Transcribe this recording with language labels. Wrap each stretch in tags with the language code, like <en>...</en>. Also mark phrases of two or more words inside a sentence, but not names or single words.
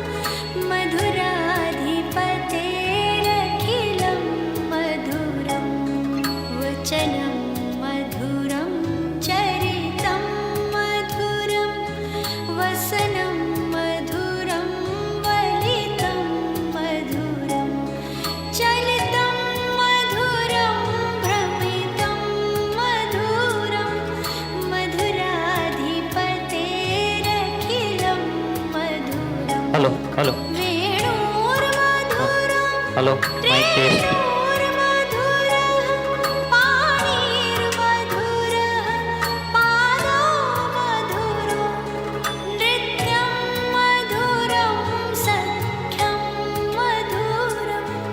<sa>मधुराधिपतेरखिलं मधुरं वचनं मधुरं चरितं मधुरं वसनं मधुरं वलितं मधुरं चलितं मधुरं भ्रमितं मधुरं मधुराधिपतेरखिलं मधुरम्</sa> <en>hello hello</en> <sa>वेणुर्मधुरं</sa> <en>hello mic test</en> <sa>रेणुर्मधुरः पाणिर्मधुरः पादो मधुरो नृत्यं मधुरं सख्यं मधुरं</sa>